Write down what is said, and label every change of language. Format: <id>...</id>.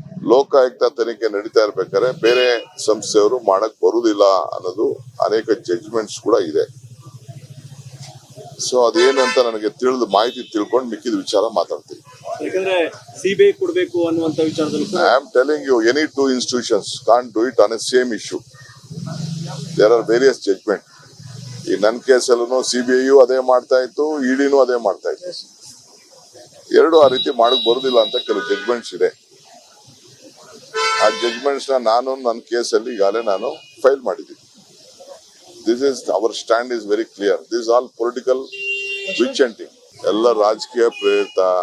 <kn>ಲೋಕಾಯುಕ್ತ ತನಿಖೆ ನಡೀತಾ ಇರ್ಬೇಕಾದ್ರೆ ಬೇರೆ ಸಂಸ್ಥೆಯವರು ಮಾಡಕ್ ಬರುವುದಿಲ್ಲ ಅನ್ನೋದು ಅನೇಕ ಜಡ್ಜ್ಮೆಂಟ್ಸ್ ಕೂಡ ಇದೆ. ಸೊ ಅದೇನಂತ ನನಗೆ ಮಾಹಿತಿ ತಿಳ್ಕೊಂಡು ಮಿಕ್ಕಿದ ವಿಚಾರ ಮಾತಾಡ್ತೀನಿ. ಯಾಕಂದ್ರೆ ಸಿಬಿಐ ಕೊಡಬೇಕು ಅನ್ನುವಂತ ವಿಚಾರದಲ್ಲೂ ಕೂಡ</kn> <en>I am telling you, any two institutions can't do it on a same issue. There are various judgment.</en> <kn>ಈ ನನ್ನ ಕೇಸಲ್ಲೂ ಸಿಬಿಐಯು ಅದೇ ಮಾಡ್ತಾ ಇತ್ತು, ಇಡಿನೂ ಅದೇ ಮಾಡ್ತಾ ಇತ್ತು. ಎರಡು ಆ ರೀತಿ ಮಾಡಕ್ ಬರುದಿಲ್ಲ ಅಂತ ಕೆಲವು ಜಡ್ಜ್ಮೆಂಟ್ಸ್ ಇದೆ. ಆ ಜಡ್ಜ್ಮೆಂಟ್ಸ್ ನಾನು ನನ್ನ ಕೇಸಲ್ಲಿ ಈಗಾಗಲೇ ನಾನು ಫೈಲ್ ಮಾಡಿದ್ದೀನಿ.</kn> <en>This is our stand is very clear. This all political witch hunting,</en> <kn>ಎಲ್ಲ ರಾಜಕೀಯ ಪ್ರೇರಿತ.</kn>